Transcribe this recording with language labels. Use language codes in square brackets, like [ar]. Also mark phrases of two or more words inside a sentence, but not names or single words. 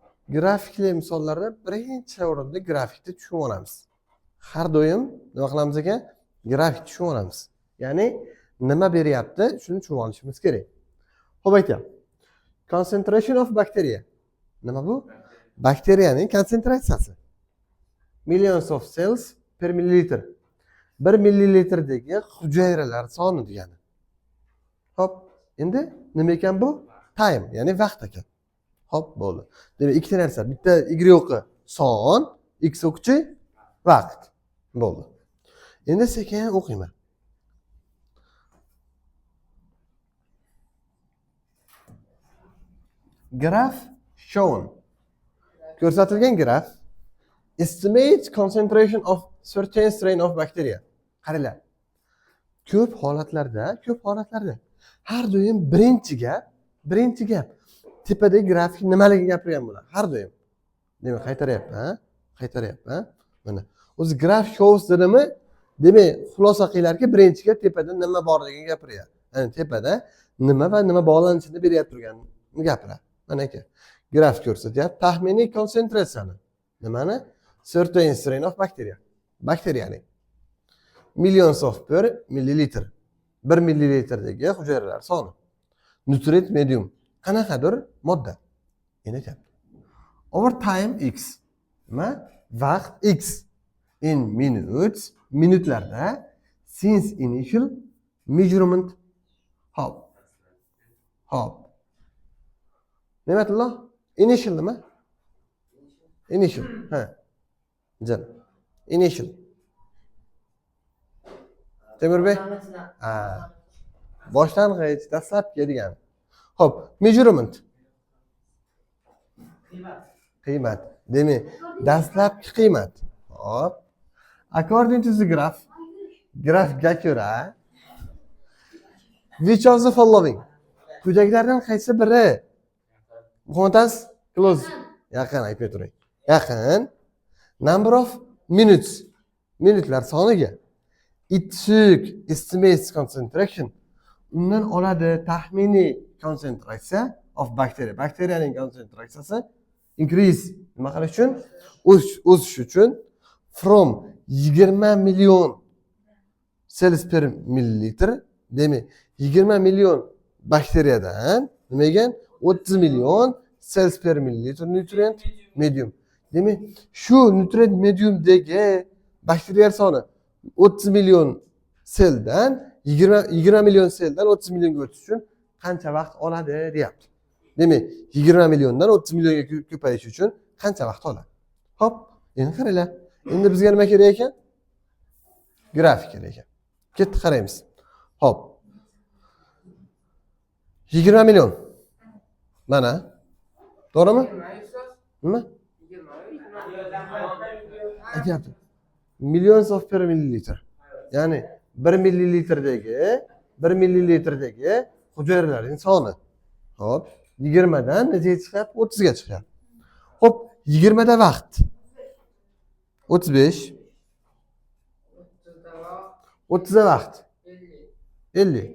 [uz] grafikli misollarda birinchi o'rinda grafikni tushunib olamiz. Har doim nima qilamiz ekan? Grafik tushunib olamiz. Ya'ni nima beryapti, shuni tushunib olishimiz kerak. Xo'p aytaylik. [en] Concentration of bacteria. [uz] Nima bu? Bakteriyaning konsentratsiyasi. [en] Millions of cells per milliliter. [uz] 1 millilitrdagi hujayralar soni degani. Xo'p, endi nima ekan bu? Time, ya'ni vaqt ekan. Xo'p, bo'ldi. Demak, ikkita narsa. Bitta y o'qi son, x o'qchi vaqt. Bo'ldi. Endi sekin o'qiyman. [en] Graph shown. [uz] Ko'rsatilgan graf [en] estimate concentration of certain strain of bacteria. [uz] Qaranglar. Ko'p holatlarda har doim birinchi gap tepadagi grafik nimaligini gapirgan bo'ladi. Har doim. Demak, qaytaryapman. Mana. O'zi [en] graph shows [uz] dedimi? Demak, xulosa qilinglarki, birinchiga tepada nima borligini gapiryapti. Ya'ni tepada nima va nima bog'lanishini beryapti turganini gapiradi. Mana aka. Graf ko'rsatyapti taxminiy konsentratsiyani. Nimani? [en] Certain strain of bacteria. Bakteriyaning millions of per milliliter. [uz] 1 millilitrdagi hujayralar soni. [en] Nutrient medium. [uz] Qanaqadir modda. Endi aytayapti. [en] Over time x. Nima? Vaqt x in minutes, minutlarda since initial measurement. [uz] Hop. Ne'matulloh? Initial nima? Initial. Ha. Jan. Initial. Temirbek? Ha. Boshlang'ich, dastlabki degani. Hop, measurement. Qiymat. Demak, dastlabki qiymat. Hop. [en] According to the graph, [uz] grafikga ko'ra [en] which of the following? [uz] Quyidagilardan qaysi biri? Qontas close. Yaqin aytmay turing. Yaqin. [en] Number of minutes. [uz] Minutlar soniga. [en] It took estimates concentration. [uz] Undan oladi taxminiy konsentratsiya [en] of bacteria. [uz] Bakteriyaning konsentratsiyasi increase. Nima qilish uchun? O'sish uchun [en] from 20 million cells per milliliter. [uz] Demak, 20 million bakteriyadan nima ekan? [en] 30 million cells per milliliter nutrient medium. [uz] Demak, shu nutrient mediumdagi bakteriyalar soni 30 million seldan 20 million seldan 30 millionga o'tish uchun qancha vaqt oladi deyapti. Demak, 20 milliondan 30 millionga ko'payish uchun qancha vaqt oladi? Hop, endi qaranglar. Endi bizga nima kerak ekan? Grafik kerak ekan. Ketdi qaraymiz. Hop. 20 million. Mana. To'g'rimi? Nima? Aytyapti. [en] Millions of per milliliter. [uz] Ya'ni 1 millilitrdagi hujayralarning soni. Hop, 20 dan nechaga chiqyapti? 30 ga chiqyapti. Hop, 20 da vaqt. 35. 30 da vaqt. 50.